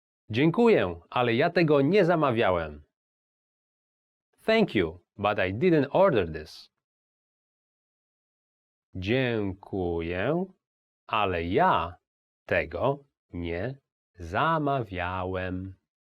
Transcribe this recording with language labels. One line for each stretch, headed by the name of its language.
Polish: Dziękuję, ale ja tego nie zamawiałem.
English: Thank you, but I didn't order this.
Polish: Dziękuję, ale ja tego nie zamawiałem.